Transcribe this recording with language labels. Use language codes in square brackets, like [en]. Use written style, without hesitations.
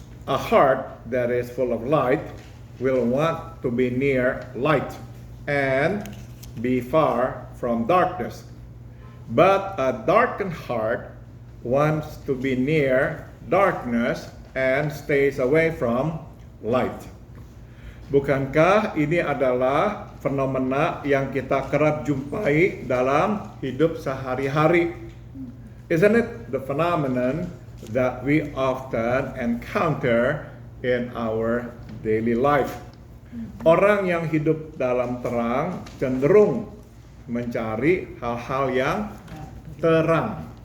[en] A heart that is full of light will want to be near light and be far from darkness. But a darkened heart wants to be near darkness and stays away from light. [id] Bukankah ini adalah fenomena yang kita kerap jumpai dalam hidup sehari-hari? [en] Isn't it the phenomenon that we often encounter in our daily life? [id] Orang yang hidup dalam terang cenderung mencari hal-hal yang terang.